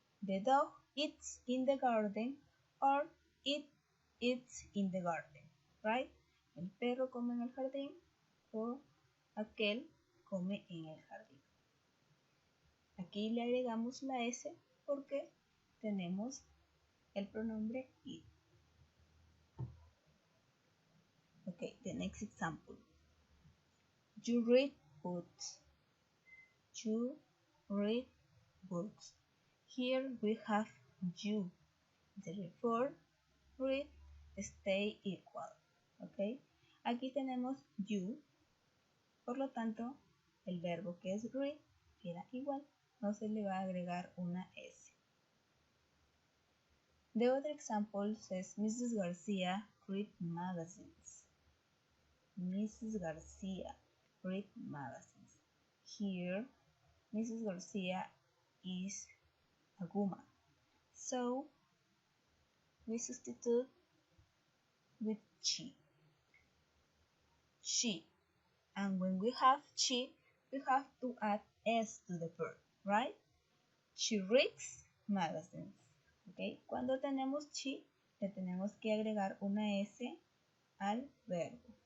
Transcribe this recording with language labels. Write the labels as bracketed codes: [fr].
[en] The dog eats in the garden or it eats in the garden, right? [es] El perro come en el jardín o aquel come en el jardín. Aquí le agregamos la S porque tenemos el pronombre it. [en] Okay, the next example. You read books. You read books. Here we have you. Therefore, read stay equal. [es] Okay. Aquí tenemos you. Por lo tanto, el verbo que es read queda igual. No se le va a agregar una S. [en] The other example says Mrs. Garcia read magazines. Mrs. Garcia read magazines. Here, Mrs. Garcia is a woman. So, we substitute with she. She. And when we have she, we have to add s to the verb, right? She reads magazines. ¿Okay? [es] Cuando tenemos she, le tenemos que agregar una s al verbo.